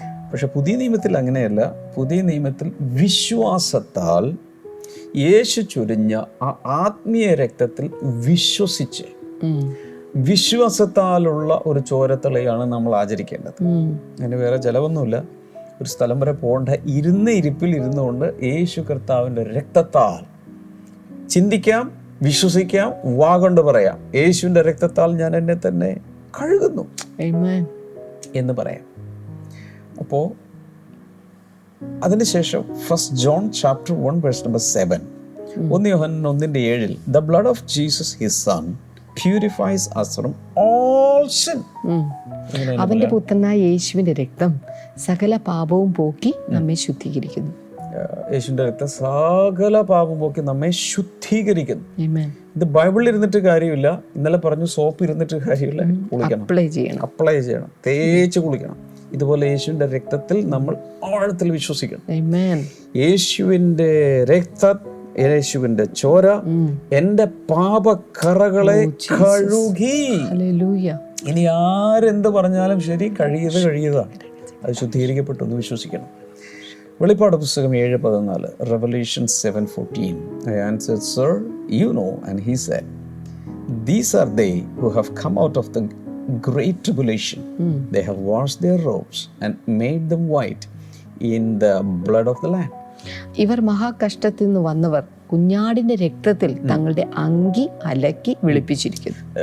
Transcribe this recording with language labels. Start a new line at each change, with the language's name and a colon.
Malayalam: പക്ഷെ പുതിയ നിയമത്തിൽ അങ്ങനെയല്ല. പുതിയ നിയമത്തിൽ വിശ്വാസത്താൽ യേശു ചൊരിഞ്ഞ ആ ആത്മീയ രക്തത്തിൽ വിശ്വസിച്ച് വിശ്വാസത്താലുള്ള ഒരു ചോരത്തളിയാണ് നമ്മൾ ആചരിക്കേണ്ടത്. അതിന് വേറെ ചെലവൊന്നുമില്ല. ഒരു സ്ഥലം വരെ പോകേണ്ട, ഇരിപ്പിൽ ഇരുന്നുകൊണ്ട് യേശു കർത്താവിൻ്റെ രക്തത്താൽ ചിന്തിക്കാം, വിശ്വസിക്കാം, വാഗൊണ്ട് പറയാം, യേശുവിൻ്റെ രക്തത്താൽ ഞാൻ എന്നെ തന്നെ കഴുകുന്നു എന്ന് പറയാം. അപ്പോൾ അതിനുശേഷം
English: 1 John chapter 1 verse number 7,
Malayalam: 1 Yohannan 1:7,
English: the blood of Jesus his son purifies us from all sin.
Malayalam: അവന്റെ പുത്രനായ യേശുവിന്റെ രക്തം സകല പാപവും പോക്കി നമ്മെ ശുദ്ധീകരിക്കുന്നു. യേശുവിന്റെ രക്തം സകല പാപം പോക്കി നമ്മെ ശുദ്ധീകരിക്കുന്നു. ഇത് ബൈബിളിൽ ഇരുന്നിട്ട് കാര്യമില്ല. ഇന്നലെ പറഞ്ഞു സോപ്പ് ഇരുന്നിട്ട് കാര്യമില്ല. കുളിക്കണം, അപ്ലൈ ചെയ്യണം, തേച്ച് കുളിക്കണം. ഇതുപോലെ യേശുവിന്റെ രക്തത്തിൽ നമ്മൾ ആഴത്തിൽ വിശ്വസിക്കണം. യേശുവിന്റെ രക്തം, യേശുവിന്റെ ചോര എന്റെ പാപക്കറകളെ കഴുകി. ഇനി ആരെന്ത് പറഞ്ഞാലും ശരി, കഴിയുന്നതാണ്. അത് ശുദ്ധീകരിക്കപ്പെട്ടു എന്ന് വിശ്വസിക്കണം. വെളിപ്പാട് പുസ്തകം 7:14, Revelation 7:14.
English: I answered, Sir, you know. And he said, These are they who have come out of the great tribulation. They have washed their robes and made them white in the blood of the Lamb.
Malayalam: ഇവർ മഹാകഷ്ടത്തിൽ നിന്ന് വന്നവർ കുഞ്ഞാടിന്റെ രക്തത്തിൽ തങ്ങളുടെ അങ്കി അലക്കി വെളുപ്പിച്ചിരിക്കുന്നു.